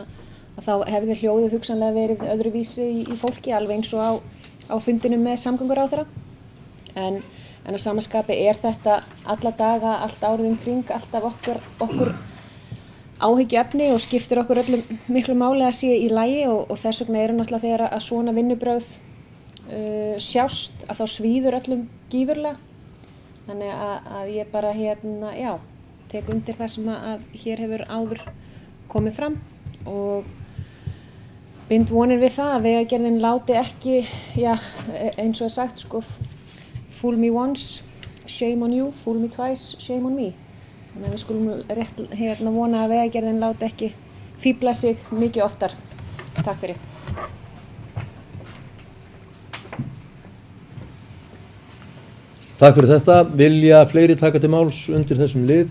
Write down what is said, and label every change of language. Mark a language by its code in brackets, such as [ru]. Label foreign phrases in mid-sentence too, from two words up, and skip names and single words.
[is] að þá hefði hljóðið hugsanlega verið öðruvísi í fólki alveg eins og á fundinum með samgönguráðherra en að sama skapi þetta alla daga, allt árið kring, alltaf okkur áhyggjuefni og skiptir okkur öllum miklu máli að sé í lagi og þess vegna náttúrulega þegar að svona vinnubrögð sjást að þá svíður öllum gífurlega. Þannig að ég bara tek undir það sem að hér hefur áður komið fram og bind vonir við það að vegagerðin láti ekki, eins og sagt sko, [en] fool me once, shame on you, fool me twice, shame on me. [is] Þannig að við skulum rétt vona að vegagerðin láti ekki fíbla sig mikið oftar. Takk fyrir. Takk fyrir þetta. Vilja fleiri taka til máls undir þessum lið?